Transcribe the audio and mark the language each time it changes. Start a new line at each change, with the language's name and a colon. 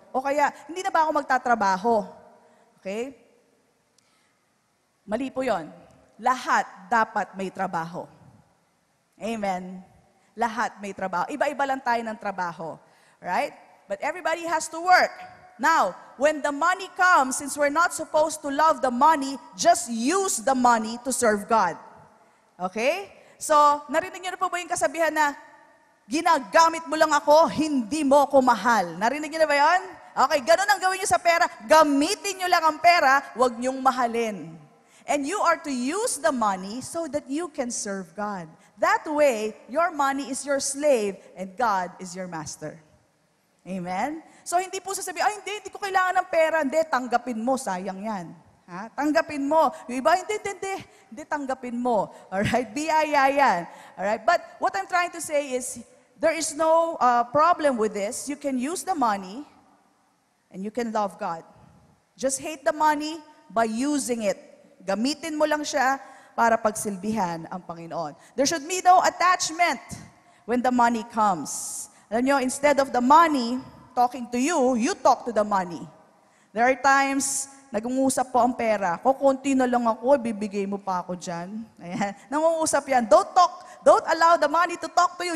Filipino: O kaya, hindi na ba ako magtatrabaho? Okay? Mali po yon. Lahat dapat may trabaho. Amen. Lahat may trabaho. Iba-iba lang tayo ng trabaho.
English: Right? But everybody has to work. Now, when the money comes, since we're not supposed to love the money, just use the money to serve God.
Filipino: Okay? So, narinig niyo na po ba yung kasabihan na, ginagamit mo lang ako, hindi mo ako mahal. Narinig niyo na ba yun? Okay, ganun ang gawin niyo sa pera. Gamitin niyo lang ang pera, huwag niyong mahalin.
English: And you are to use the money so that you can serve God. That way, your money is your slave and God is your master. Amen?
Filipino: So, hindi po sasabihin, hindi ko kailangan ng pera. Hindi, tanggapin mo, sayang yan. Ha? Tanggapin mo. Yung iba, hindi, tanggapin mo. Alright? Biyaya yan. Alright?
English: But what I'm trying to say is, there is no problem with this. You can use the money and you can love God. Just hate the money by using it.
Filipino: Gamitin mo lang siya para pagsilbihan ang Panginoon.
English: There should be no attachment when the money comes.
Filipino: Alam nyo,
English: instead of the money talking to you, you talk to the money. There are times,
Filipino: nag-uusap po ang pera. Kukunti na lang ako, bibigay mo pa ako dyan. Ayan. Nangungusap yan.
English: Don't allow the money to talk to you.